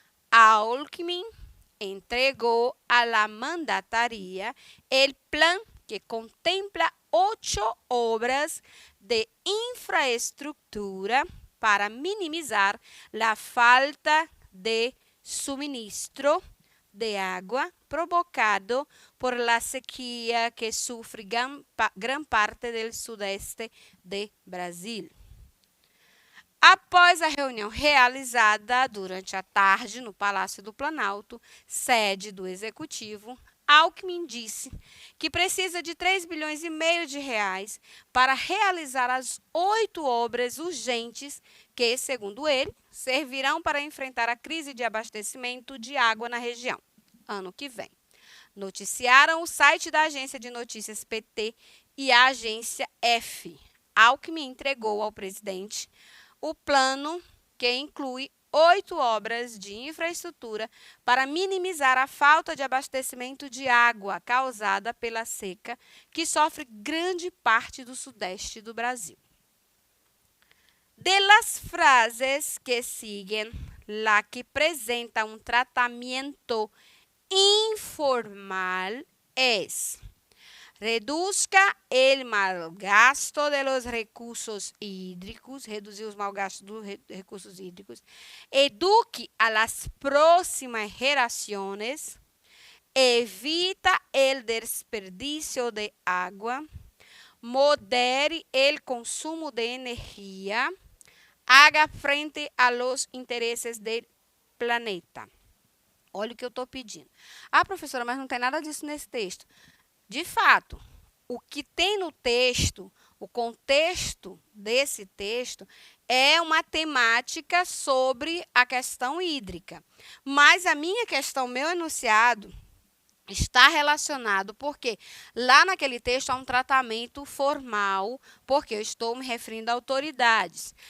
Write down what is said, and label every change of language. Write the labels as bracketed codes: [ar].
[es] Alckmin entregó a la mandataria el plan que contempla 8 obras de infraestructura para minimizar la falta de suministro de agua provocado por la sequía que sufre gran parte del sudeste de Brasil. [pt] Após a reunião realizada durante a tarde no Palácio do Planalto, sede do Executivo, Alckmin disse que precisa de 3 bilhões e meio de reais para realizar as 8 obras urgentes que, segundo ele, servirão para enfrentar a crise de abastecimento de água na região ano que vem. Noticiaram o site da Agência de Notícias PT e a Agência EFE. Alckmin entregou ao presidente o plano que inclui 8 obras de infraestrutura para minimizar a falta de abastecimento de água causada pela seca que sofre grande parte do sudeste do Brasil. [es] De las frases que siguen, la que presenta un tratamiento informal es: reduzca el malgasto de los recursos hídricos, [pt] reduzir os malgastos dos recursos hídricos, [es] eduque a las próximas geraciones, evita el desperdicio de agua, modere el consumo de energía, haga frente a los intereses del planeta. [pt] Olha o que eu estou pedindo. Ah, professora, mas não tem nada disso nesse texto. De fato, o que tem no texto, o contexto desse texto, é uma temática sobre a questão hídrica. Mas a minha questão, meu enunciado, está relacionado porque lá naquele texto há um tratamento formal, porque eu estou me referindo a autoridades.